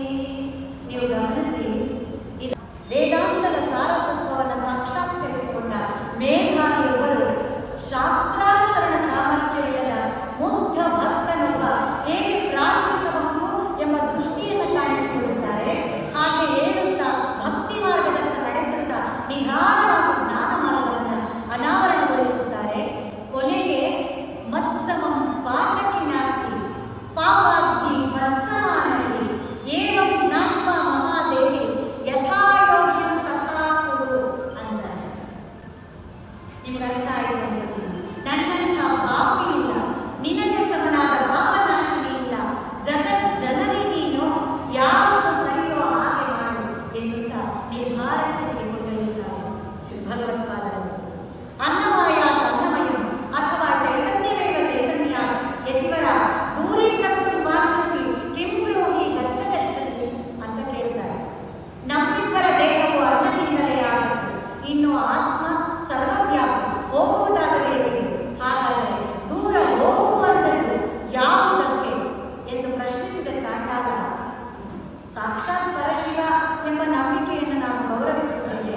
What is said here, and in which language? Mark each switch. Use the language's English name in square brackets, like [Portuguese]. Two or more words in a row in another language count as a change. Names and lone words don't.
[Kannada] ನೀವು ಗಮನಿಸಿ, ವೇದಾಂತದ ಸಾರಸತ್ವವನ್ನು ಸಾಕ್ಷಾತ್ಕರಿಸಿಕೊಂಡ ಮೇಧಾವಿಯೊಬ್ಬರು ಶಾಸ್ತ್ರಾನುಸರಣ ಸಾಮರ್ಥ್ಯವಿಲ್ಲದ ಮುಗ್ಧ ಭಕ್ತನೊಬ್ಬ ಹೇಗೆ ಪ್ರಾರ್ಥಿಸಬಹುದು ಎಂಬ ದೃಷ್ಟಿಯನ್ನು ಕಾಣಿಸಿಕೊಳ್ಳುತ್ತಾರೆ. ಹಾಗೆ ಹೇಳುತ್ತಾ ಭಕ್ತಿ ಮಾರ್ಗದತ್ತ ನಡೆಸುತ್ತಾ ನಿಧಾನವಾದ ಜ್ಞಾನ ಮಾರ್ಗವನ್ನು ಅನಾವರಣಗೊಳಿಸುತ್ತಾರೆ. [Sanskrit] ಕೊನೆಗೆ ಮತ್ಸಮಂ ಪಾತಕಿ ನಾಸ್ತಿ ಪಾಪಾಗ್ನಿ ಮತ್ಸಮಾನೈ ಏವಂ ಜ್ಞಾತ್ವಾ ಮಹಾದೇವಿ ಯಥಾಯೋಗ್ಯಂ ತಥಾ ಕುರು ಅಂತಾರೆ. [Kannada] ನಿಮ್ಗೆ ಅರ್ಥ ಆಯಿತು ಅಂದ್ಬಿಟ್ಟು, ನನ್ನಂಥ ಪಾಪಿ ಇಲ್ಲ, ನಿನಗೆ ಸಮನಾದ ಪಾಪನಾಶಿನಿ ಇಲ್ಲ, ಜಗತ್ ಜನನಿ ನೀನು, ಯಾವುದು ಸರಿಯೋ ಹಾಗೆ ಮಾಡು ಎನ್ನುತ್ತಾ ನಿರ್ಧಾರ ಸ್ಥಿತಿಗೆ ಕೊಂಡೊಯ್ಯುತ್ತಾರೆ ಭಗವತ್ಪಾದರು. [Sanskrit] ಅನ್ನಮಯ ಅನ್ನಮಯಂ ಅಥವಾ ಚೈತನ್ಯವೇವ ಚೈತನ್ಯ ಯತಿವರ ದೂರೀಕರ್ತು ವಾಂಛತಿ ಕಿಂ ಬ್ರೂಹಿ ಗಚ್ಚ ಗಚ್ಚತಿ [Kannada] ಅಂತ ಕೇಳ್ತಾರೆ. ನಮ್ಮಿಬ್ಬರ ದೇಹವು ಅನ್ನದಿಂದಲೇ ಆಗುತ್ತೆ, ಇನ್ನು ಆತ್ಮ ಸರ್ವವ್ಯಾಪಿ, ಹೋಗುವುದಾದರೆ ಹೇಗೆ? ಹಾಗಾದರೆ ದೂರ ಹೋಗುವಂಥದ್ದು ಯಾವುದಕ್ಕೆ ಎಂದು ಪ್ರಶ್ನಿಸಿದ ಚಾಂಡಾಲ, ಸಾಕ್ಷಾತ್ ಪರಶಿವ ಎಂಬ ನಂಬಿಕೆಯನ್ನು ನಾವು ಗೌರವಿಸುತ್ತೇವೆ.